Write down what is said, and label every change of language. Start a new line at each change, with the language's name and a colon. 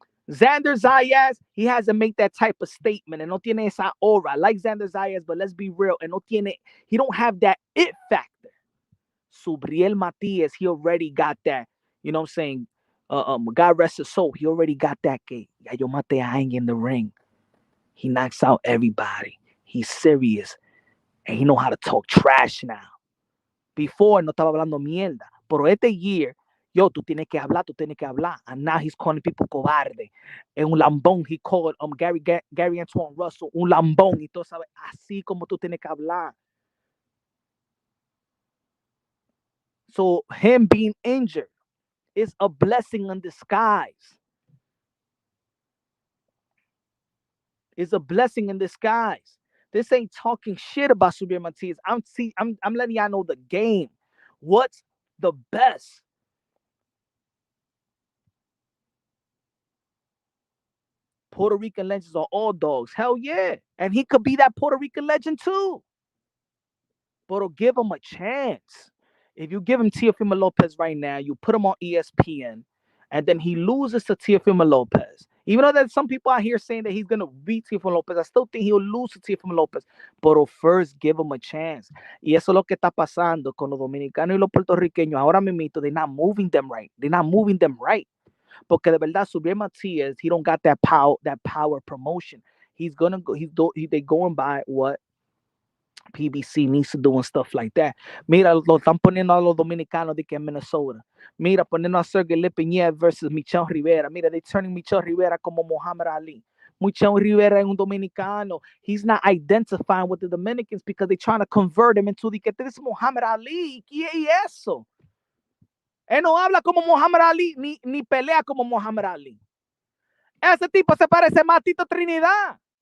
English: Xander Zayas, he hasn't made that type of statement, and
Spanish: no tiene esa aura.
English: I like Xander Zayas, but let's be real, and he don't have that it factor. Subriel Matias, he already got that. You know what I'm saying? God rest his soul. He already got that.
Spanish: Que ya yo mate a alguien
English: in the ring. He knocks out everybody. He's serious, and he know how to talk trash now.
Spanish: Before no estaba hablando mierda, pero este year. Yo, tú tienes que hablar.
English: And now he's calling people cobarde.
Spanish: En un lambón,
English: he called
Spanish: Gary Antoine Russell un lambón. Y todo sabe, así como tú tienes que hablar.
English: So him being injured is a blessing in disguise. It's a blessing in disguise. This ain't talking shit about Subriel Matias. I'm letting y'all know the game. What's the best? Puerto Rican legends are all dogs. Hell yeah. And he could be that Puerto Rican legend too. But give him a chance. If you give him Teofimo Lopez right now, you put him on ESPN, and then he loses to Teofimo Lopez. Even though there's some people out here saying that he's going to beat Teofimo Lopez, I still think he'll lose to Teofimo Lopez. But first, give him a chance.
Spanish: Y eso es lo que está pasando con los dominicanos y los puertorriqueños. Ahora mismo,
English: they're not moving them right. They're not moving them right.
Spanish: Porque de verdad,
English: Subriel Matias, he don't got that power promotion. He's gonna go. They going by what PBC needs to do and stuff like that.
Spanish: Mira, lo están poniendo a los dominicanos de que en Minnesota. Mira, poniendo a Sergey Lipinyev versus Michel Rivera. Mira,
English: they're turning
Spanish: Michel Rivera como Muhammad Ali. Michel Rivera es un dominicano.
English: He's not identifying with the Dominicans because they're trying to convert him into the que this is Muhammad Ali.
Spanish: ¿Qué es eso? Él no habla como Muhammad Ali ni pelea como Muhammad Ali. Ese tipo se parece más a Tito Trinidad.